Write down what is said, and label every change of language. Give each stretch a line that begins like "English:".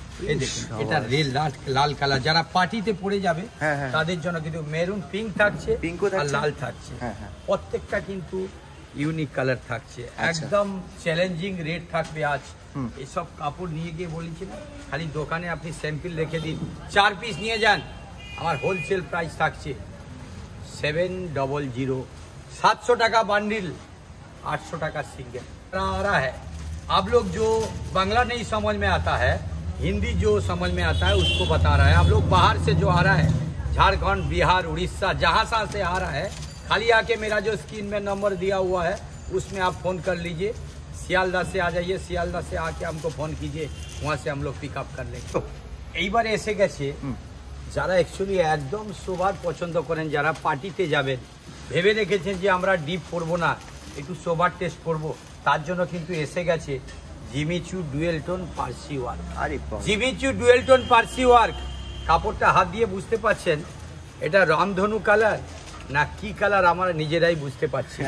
Bangla: এই দেখুন এটা রেল লাল কালার, যারা পার্টিতে পরে যাবে তাদের জন্য কিন্তু মেরুন পিঙ্ক থাকছে, আর লাল থাকছে। প্রত্যেকটা কিন্তু ইউনিক কালার থাকছে, একদম চ্যালেঞ্জিং রেট থাকবে আজ। এসব কাপড় নিয়ে গিয়ে বলেছি না, খালি দোকানে আপনি স্যাম্পল রেখে দিন, 4 পিস নিয়ে যান, আমার হোলসেল প্রাইস থাকছে 700 700 টাকা বান্डिल 800 টাকা
Hindi: सिंगल आ रहा है। आप लोग जो बांग्ला नहीं समझ में आता है, हिंदी जो समझ में आता है उसको बता रहा है। आप लोग बाहर से जो आ रहा है, झारखंड, बिहार, उड़ीसा, जहाँ से आ रहा है, खाली आके मेरा जो स्क्रीन में नंबर दिया हुआ है उसमें आप फ़ोन कर लीजिए। सियालदा से आ जाइए, सियालदा से आके हमको फ़ोन कीजिए, वहाँ से हम लोग पिकअप कर लेंगे।
Bangla: तो এইবারে এসে গেছে যারা অ্যাকচুয়ালি একদম সোবার পছন্দ করেন, যারা পার্টিতে যাবেন, ভেবে রেখেছেন যে আমরা ডিপ করবো না, একটু সোবার টেস্ট করব, তার জন্য কিন্তু এসে গেছে Jimmy Choo dual tone Parsi work. আরে Jimmy Choo dual tone Parsi work, কাপড়টা হাত দিয়ে বুঝতে পাচ্ছেন এটা রামধনু কালার না কি কালার আমরা নিজেরাই বুঝতে পারছি।